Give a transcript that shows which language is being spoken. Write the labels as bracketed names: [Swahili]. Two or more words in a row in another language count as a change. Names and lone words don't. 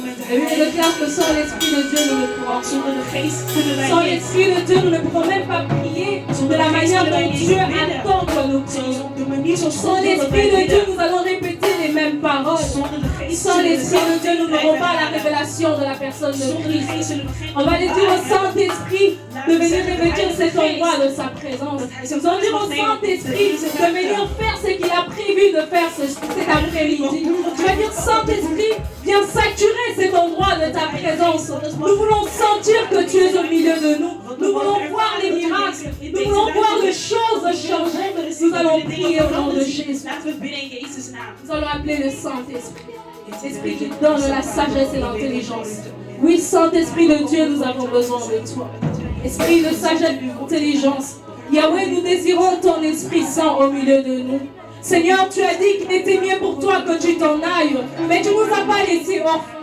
[French] Et oui, je déclare que sans l'Esprit de Dieu, nous ne pourrons [Dutch] Zonder de geest kunnen wij [French] sans [Dutch] niet. [French] l'Esprit de Dieu, nous ne pouvons même pas prier de la manière dont Dieu attend que nous prions. [Dutch] Op de manier zoals [French] Sans [Dutch] God wil dat wij [French] l'Esprit de Dieu, [Dutch] bidden. [French] nous allons répéter les mêmes paroles. [Dutch] Zonder de geest [French] Sans [Dutch] zullen we [French] l'Esprit de Dieu, nous n'aurons pas la [Dutch] dezelfde [French] révélation de la personne de [Dutch] Zonder de [French] Christ. [Dutch] geest zullen we geen [French] On va lui dire au [Dutch] openbaring hebben. [French] Saint-Esprit de venir revêtir cet endroit de sa présence. Nous allons dire au Saint-Esprit de venir faire ce qu'il a prévu de faire cet après-midi. Tu vas dire, Saint-Esprit, viens saturer cet endroit de ta présence. Nous voulons sentir que tu es au milieu de nous. Nous voulons voir les miracles. Nous voulons voir les choses changer. Nous allons prier au nom de Jésus. [Dutch] Laten we bidden in Jezus' naam. [French] Nous allons appeler le Saint-Esprit. L'Esprit qui donne la sagesse et l'intelligence. Oui, Saint-Esprit de Dieu, nous avons besoin de toi. Esprit de sagesse et d'intelligence. Yahweh, nous désirons ton Esprit Saint au milieu de nous. Seigneur, tu as dit qu'il était mieux pour toi que tu t'en ailles, mais tu ne nous as pas laissés orphelins.